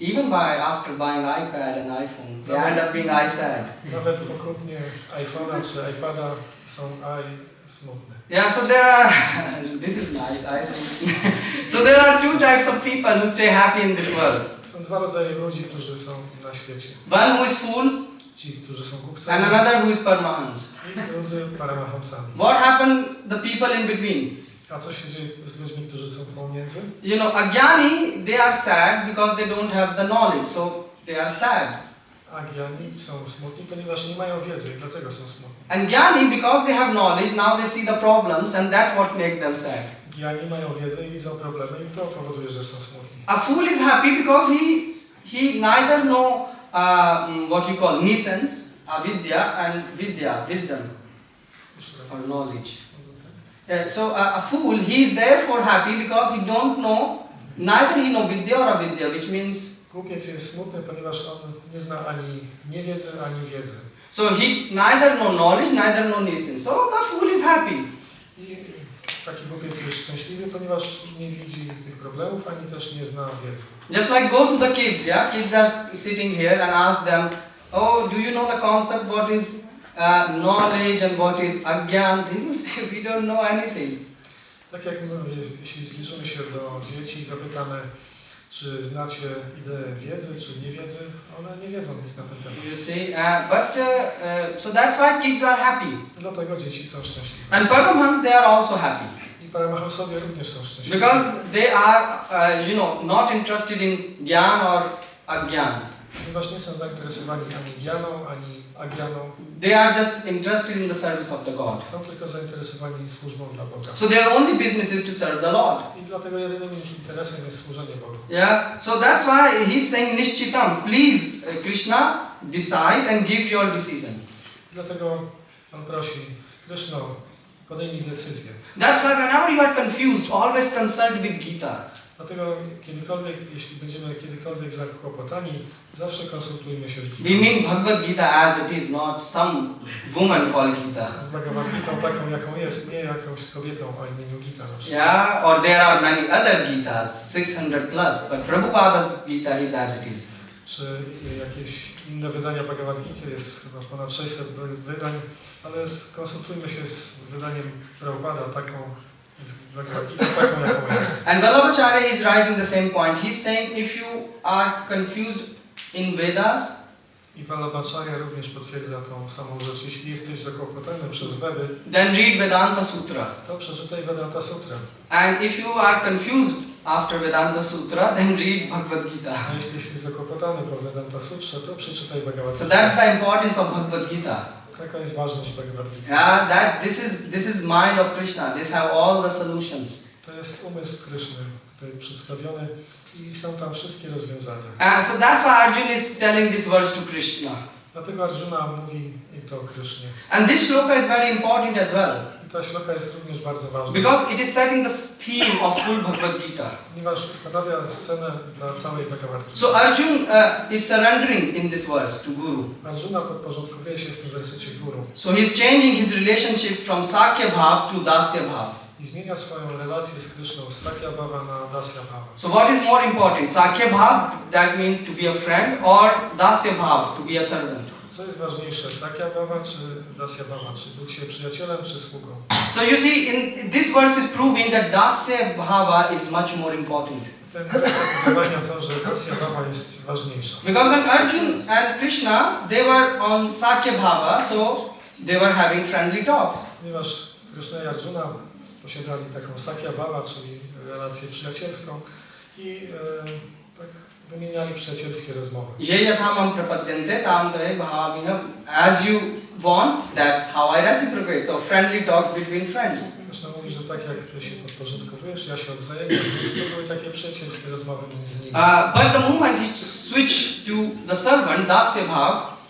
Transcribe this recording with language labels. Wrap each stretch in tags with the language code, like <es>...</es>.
<en>Even after buying iPad and iPhone, they end up being sad.</en> <pl>Nawet po kupnie iPhone'a czy iPada są smutne.</pl> <en>Yeah, so there are, this is nice, I think. So there are two types of people who stay happy in this world.</en> <pl>Są dwa rodzaje ludzi, którzy są na świecie.</pl> <en>One who is fool,</en> <pl>Ci, którzy są kupcami,</pl> <en>and another who is Paramahansa.</en> <pl>i drudzy paramahamsami.</pl> <en>What happened the people in between?</en> <pl>A co się dzieje z ludźmi, którzy są pomiędzy?</pl> <en>You know, Agyani, they are sad because they don't have the knowledge, so they are sad.</en> <pl>Agyani są smutni, ponieważ nie mają wiedzy i dlatego są smutni.</pl> <en>And Gyani, because they have knowledge, now they see the problems and that's what makes them sad.</en> <pl>Gyani mają wiedzę i widzą problemy i to powoduje, że są smutni.</pl> <en>A fool is happy because he neither know what you call nescience, avidya, and vidya, wisdom or knowledge. So a fool, he is therefore happy because he don't know, neither he know vidya or avidya, which means</en> <pl>Głupiec jest smutny, ponieważ on nie zna ani niewiedzy, ani wiedzy.</pl> <en>so he neither know knowledge, neither know nescience. So the fool is happy.</en> <pl>I taki głupiec jest szczęśliwy, ponieważ nie widzi tych problemów, ani też nie zna wiedzy.</pl> <en>Just like go to the kids, yeah? Kids are sitting here and ask them, oh, do you know the concept what is knowledge and what is agyan? They will say, we don't know anything.</en> <pl>Tak jak my, jeśli zbliżymy się do dzieci i zapytamy, czy znacie ideę wiedzy, czy niewiedzy, one nie wiedzą nic na ten temat.</pl> <en>You see, so that's why kids are happy.</en> <pl>Dlatego dzieci są szczęśliwe.</pl> <en>And Paramahans, they are also happy.</en> <pl>I paramahamsowie również są szczęśliwi.</pl> <en>Because they are, not interested in gyan or agyan.</en> <pl>Ponieważ nie są zainteresowani ani gyaną, ani agyaną.</pl> <en>They are just interested in the service of the God.</en> <pl>Są tylko zainteresowani służbą dla Boga.</pl> <en>So their only business is to serve the Lord.</en> <pl>I dlatego jedynym ich interesem jest służenie Bogu.</pl> <en>Yeah, so that's why he's saying Nishchitam, please Krishna, decide and give your decision.</en> <pl>Dlatego on prosi, Krishno, podejmij decyzję.</pl> <en>That's why whenever you are confused, always consult with Gita.</en> <pl>Dlatego jeśli będziemy kiedykolwiek zakłopotani, zawsze konsultujmy się z</pl> <en>We</en> <pl>Gitą.</pl> <en>mean Bhagavad Gita as it is, not some woman called Gita.</en> <pl>Z BhagavatGitą taką, jaką jest, nie jakąś kobietą o imieniu Gita na przykład.</pl> <en>Yeah, or there are many other Gitas, 600 plus, but Prabhupada's Gita is as it is.</en> <pl>Czy jakieś inne wydania BhagavatGity, jest chyba ponad 600 wydań, ale konsultujmy się z wydaniem Prabhupada, z BhagavatGitą taką, jaką jest.</pl> <en>And Vallabhacharya is writing the same point. He's saying if you are confused in Vedas,</en> <pl>I Vallabhacharya również potwierdza tą samą rzecz. Jeśli jesteś zakłopotany przez Vedy,</pl> <en>then read Vedanta Sutra.</en> <pl>to przeczytaj Vedanta Sutra.</pl> <en>And if you are confused after Vedanta Sutra, then read Bhagavad Gita.</en> <pl>A jeśli jesteś zakłopotany po Vedanta Sutrze, to przeczytaj Bhagavad</pl> <en>So</en> <pl>Gita.</pl> <en>that's the importance of Bhagavad Gita.</en> <pl>Taka jest ważność Bhagavad Gita.</pl> <en>Yeah, that this is mind of Krishna. These have all the solutions.</en> <pl>To jest umysł Kryszny tutaj przedstawiony i są tam wszystkie rozwiązania.</pl> <en>So that's why Arjuna is telling this verse to Krishna.</en> <pl>Dlatego Arjuna mówi to Krysznie.</pl> <en>And this shloka is very important as well.</en> <pl>I ta śloka jest również bardzo ważna.</pl> <en>Because it is setting the theme of full Bhagavad Gita.</en> <pl>Ponieważ ustanawia scenę dla całej Bhagavad Gita.</pl> <en>So Arjuna is surrendering in this verse to Guru.</en> <pl>Arjuna podporządkowuje się w tym wersecie Guru.</pl> <en>So he is changing his relationship from Sakya Bhav to Dasya Bhav.</en> <pl>I zmienia swoją relację z Kryszną z Sakya Bhava na Dasya Bhava.</pl> <en>So what is more important? Sakya Bhav, that means to be a friend, or Dasya Bhav, to be a servant?</en> <pl>Co jest ważniejsze, Sakya Bhava czy Dasya Bhava? Czy być się przyjacielem czy sługą?</pl> <en>So you see, in this verse is proving that Dasya Bhava is much more important.</en> <pl>Ten werset udowadnia to, że Dasya Bhava jest ważniejsza.</pl> <en>Because when Arjuna and Krishna, they were on Sakya Bhava, so they were having friendly talks.</en> <pl>Ponieważ Kryszna i Arjuna posiadali taką Sakya Bhava, czyli relację przyjacielską i tak wymieniali przyjacielskie rozmowy.</pl> <sa>Ye yathamam prapadyante tam tave bhavina.</sa> <en>As you want, that's how I reciprocate. So friendly talks between friends.</en> <pl>Kryszna mówi, że tak jak ty się podporządkowujesz, ja się odzajemniam, więc to były takie przyjacielskie rozmowy między nimi.</pl> <en>But the moment he switched to the servant, Dasya Bhav,</en>